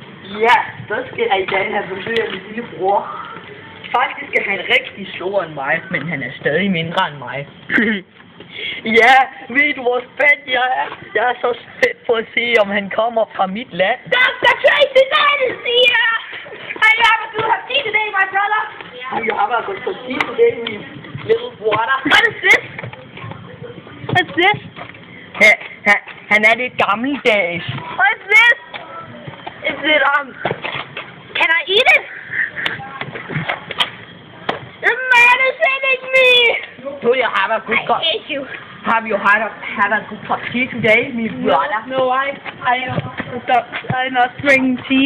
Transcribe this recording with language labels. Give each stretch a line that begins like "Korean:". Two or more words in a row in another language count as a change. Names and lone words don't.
Danish: Ja, så skal jeg i dag have besøg af min lillebror. Faktisk er han rigtig stor end mig, men han er stadig mindre end mig. Ja, ved du hvor spændt jeg er? Jeg er så spændt på at se, om han kommer fra mit land.
English: Dr. Tracy Dennis here! Have you ever good cup tea today, my brother? Have you ever got some tea today, my little brother? What is this? What's this?
Danish: Han er lidt gammeldags.
English: What's this? Is it, Can I eat it? The man is hitting me! Do you have a good cup? I hate you. Have you had a good cup tea today, my brother? No, I not drink tea.